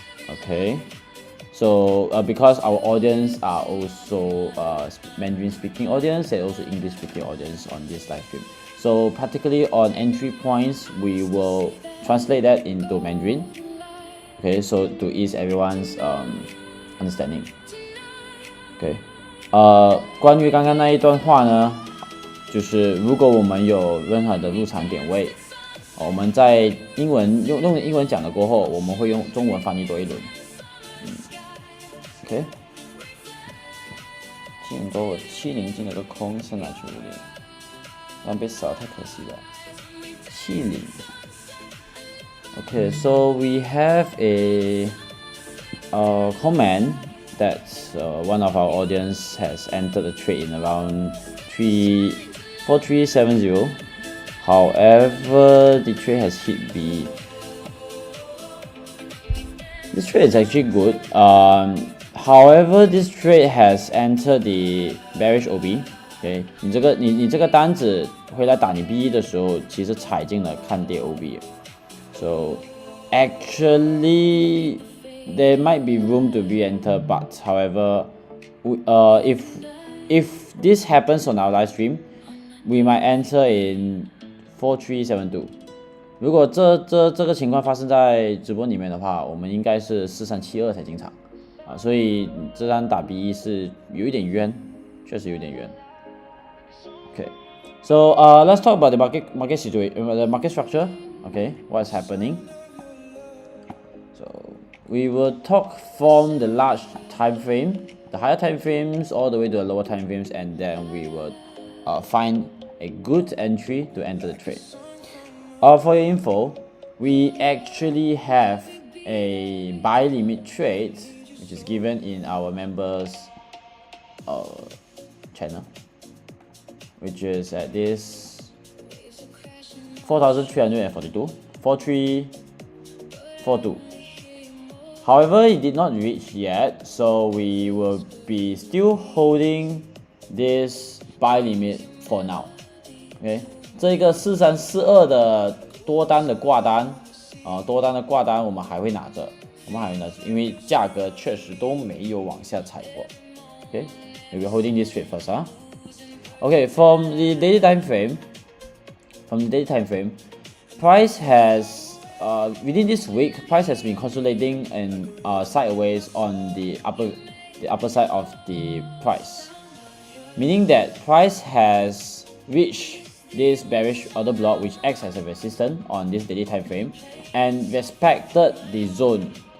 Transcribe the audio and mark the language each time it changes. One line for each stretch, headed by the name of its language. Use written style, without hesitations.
English: Okay, so because our audience are also Mandarin speaking audience and also English speaking audience on this live stream, so particularly on entry points, we will translate that into Mandarin. Okay, so to ease everyone's understanding.
Chinese: Okay, 关于刚刚那一段话呢，就是如果我们有任何的入场点位，我们在英文用英文讲了过后，我们会用中文翻译多一轮。 OK， 进多我70进了个空，剩哪去50，但被扫太可惜了。
English: 70。Okay, so we have a comment that one of our audience has entered the trade in around 4370. However, the trade has hit B. This trade is actually good. However, this trade has entered the bearish OB.
Chinese: OK， 你这个单子回来打你 B 的时候，其实踩进了看跌 OB。
English: So actually, there might be room to re-enter, but however, if this happens on our live stream, we might enter in 4372.
Chinese: 如果这个情况发生在直播里面的话，我们应该是4372才进场啊，所以这单打 B 是有一点冤，确实有点冤。
English: Okay, so let's talk about the market situation, the market structure. Okay, what's happening? So we will talk from the large time frame, the higher time frames, all the way to the lower time frames, and then we will find a good entry to enter the trade. For your info, we actually have a buy limit trade, which is given in our members channel, which is at this 4,342, 4342. However, it did not reach yet, so we will be still holding this buy limit for now.
Chinese: Okay, 这个4342的多单的挂单我们还会拿着，因为价格确实都没有往下踩过。
English: Okay, we'll be holding this trade first, huh? Okay, from the daily time frame, price has within this week, price has been consolidating and sideways on the upper side of the price, meaning that price has reached this bearish order block, which acts as a resistance on this daily time frame, and respected the zone.